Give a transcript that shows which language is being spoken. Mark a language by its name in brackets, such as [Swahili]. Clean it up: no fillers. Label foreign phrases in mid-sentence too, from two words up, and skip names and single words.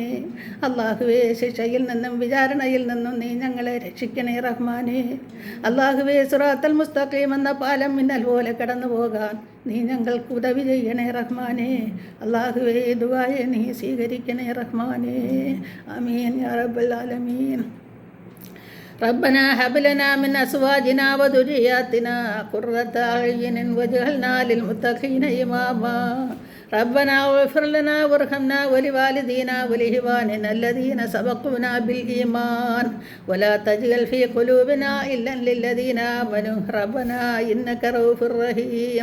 [Malayalam] അള്ളാഹുവേ, ശിക്ഷയിൽ നിന്നും വിചാരണയിൽ നിന്നും നീ ഞങ്ങളെ രക്ഷിക്കണേ റഹ്മാനെ. അള്ളാഹുവേ, [Arabic] الصراط المستقيم [Malayalam] എന്ന പാലം മിന്നൽ പോലെ കടന്നു പോകാൻ നീ ഞങ്ങൾക്ക് ഉദവി ചെയ്യണേ റഹ്മാനെ. അള്ളാഹുവേ, ദുആയെ നീ സ്വീകരിക്കണേ റഹ്മാനെ. [Arabic] آمين يا رب العالمين. ربنا هب لنا من أزواجنا وذرياتنا قرة أعين واجعلنا للمتقين إماما. ربنا اغفر لنا وارحمنا ولوالدينا ولإخواننا الذين سبقونا بالإيمان ولا تجعل في قلوبنا إلا للذين آمنوا ربنا إنك رؤوف رحيم.